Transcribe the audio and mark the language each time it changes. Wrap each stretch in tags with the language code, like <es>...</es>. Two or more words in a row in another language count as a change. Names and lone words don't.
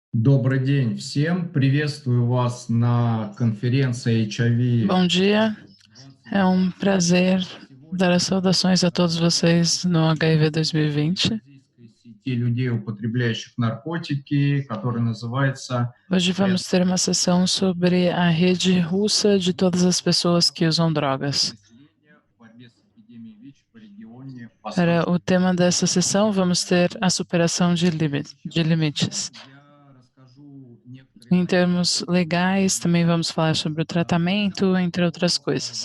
<ru>Добрый день всем. Приветствую вас на конференции HIV</ru> <pt>Bom dia, é um prazer dar as saudações a todos vocês no HIV 2020.</pt> <ru>сети людей, употребляющих наркотики, который называется</ru> <pt>Hoje vamos ter uma sessão sobre a rede russa de todas as pessoas que usam drogas. Para o tema dessa sessão, vamos ter a superação de limites. Em termos legais, também vamos falar sobre o tratamento, entre outras coisas.</pt>